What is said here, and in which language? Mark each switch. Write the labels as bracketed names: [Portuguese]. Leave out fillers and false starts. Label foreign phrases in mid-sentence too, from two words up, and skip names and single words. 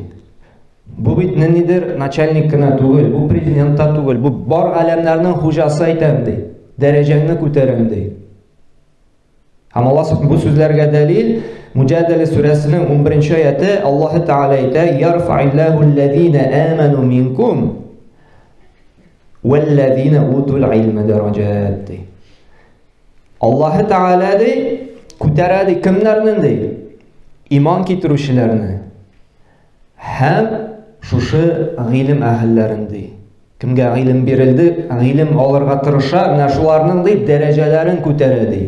[Tatar] Бу бит нидер начальник кына түгел, бу президент та түгел, бу бар галәмнәрнең хуҗасы әйтәм ди, дәрәҗәңне күтәрәм ди. Һәм Аллаһ бу сүзләргә дәлил Муҗадила сүрәсенең 11-нче аяты, Аллаһ Тәгалә әйтә: [Arabic] "يرفع الله الذين آمنوا منكم والذين أوتوا العلم درجات." [Tatar] ди. Аллаһ Тәгалә ди күтәрә ди кемнәрне ди? Иман китерүчеләрне. Һәм шушы гыйлем әһелләрен ди. Кемгә гыйлем бирелде, гыйлем алырга тырыша, менә шуларның ди дәрәҗәләрен күтәрә ди.